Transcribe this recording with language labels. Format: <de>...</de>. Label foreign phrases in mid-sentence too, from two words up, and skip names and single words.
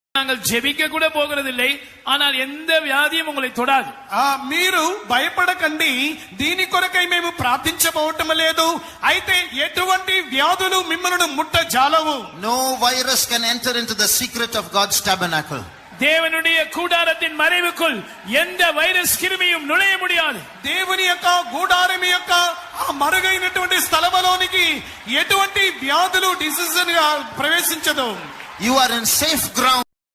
<ta>நாங்கள் ஜெபிக்க கூட போகிறதில்லை, ஆனால் எந்த வியாதியும் உங்களை தொடாது.</ta> <te>మీరు భయపడకండి, దీని కొరకై మేము ప్రార్థించబోవటం లేదు, అయితే ఎటువంటి వ్యాధులు మిమ్మల్ని ముట్టజాలవు.</te> <en>No virus can enter into the secret of God's tabernacle.</en> <ta>தேவனுடைய கூடாரத்தின் மறைவுக்குள் எந்த வைரஸ் கிருமியும் நுழைய முடியாது.</ta> <te>దేవుని యొక్క గూడారం యొక్క ఆ మరుగైనటువంటి స్థలములోనికి ఎటువంటి వ్యాధులు డిసీజ్ ప్రవేశించదు.</te> <en>You are in safe ground.</en>